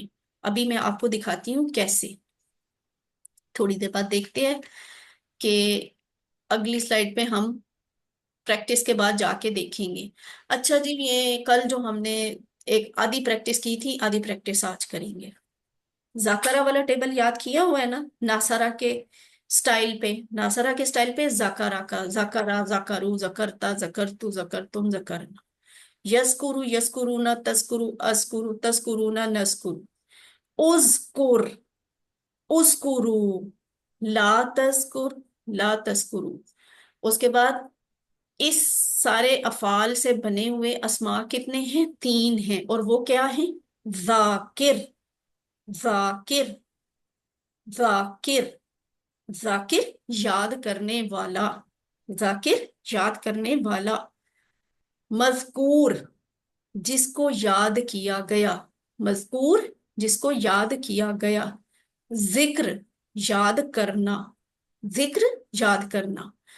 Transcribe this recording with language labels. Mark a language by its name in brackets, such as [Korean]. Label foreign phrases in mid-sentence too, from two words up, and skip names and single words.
[Urdu] ابھی میں آپ کو دکھاتی ہوں کیسے، تھوڑی دیر بعد دیکھتے ہیں کہ اگلی سلائیڈ پہ ہم پریکٹس کے بعد جا کے دیکھیں گے۔ اچھا جی، یہ کل جو ہم نے ایک آدھی پریکٹس کی تھی، آدھی پریکٹس آج کریں گے۔ ذاکرہ والا ٹیبل یاد کیا ہوا ہے نا؟ ناصرہ کے سٹائل پہ، ناصرہ کے سٹائل پہ ذاکرہ کا، [Arabic] ذاکرہ، ذاکرو، ذکرتا، ذکرتو، ذکرتم، ذکرنا، یذکرو، یذکرونا، تذکرو، اذکرو، تذکرونا، نذکر، اذکر، اذکرو، لا تذکر، لا تذکرو۔ [Urdu] اس کے بعد اس سارے افعال سے بنے ہوئے اسماء کتنے ہیں؟ 3 ہیں، اور وہ کیا ہیں؟ ذاکر، ذاکر، ذاکر، ذاکر یاد کرنے والا، ذاکر یاد کرنے والا، مذکور جس کو یاد کیا گیا، مذکور جس کو یاد کیا گیا، ذکر یاد کرنا، ذکر یاد کرنا۔